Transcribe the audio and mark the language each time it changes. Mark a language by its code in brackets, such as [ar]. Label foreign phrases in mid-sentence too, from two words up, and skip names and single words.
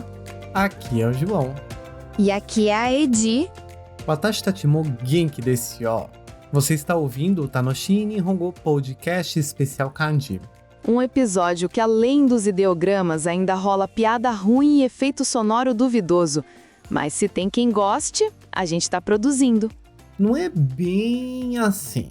[pt] Aqui é o João. E aqui é a Edi. [ja] 私たちも元気ですよ. [pt] Você está ouvindo o Tanoshi Nihongo Podcast especial Kanji. Um episódio que, além dos ideogramas, ainda rola piada ruim e efeito sonoro duvidoso. Mas se tem quem goste, a gente tá produzindo. Não é bem assim.